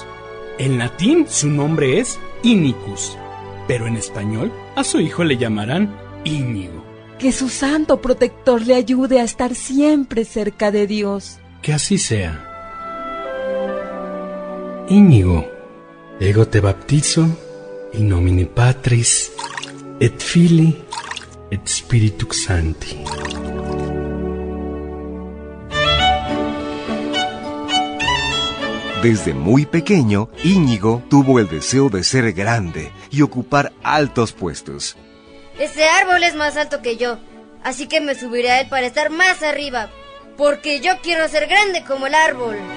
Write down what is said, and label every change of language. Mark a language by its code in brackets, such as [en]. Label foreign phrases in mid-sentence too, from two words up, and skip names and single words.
[es] En latín su nombre es Inicus, pero en español a su hijo le llamarán Íñigo. Que su santo protector le ayude a estar siempre cerca de Dios. Que así sea. Íñigo, [la] ego te baptizo in nomine Patris et Filii et Spiritus Sancti. [es] Desde muy pequeño, Íñigo tuvo el deseo de ser grande y ocupar altos puestos. Ese árbol es más alto que yo, así que me subiré a él para estar más arriba, porque yo quiero ser grande como el árbol.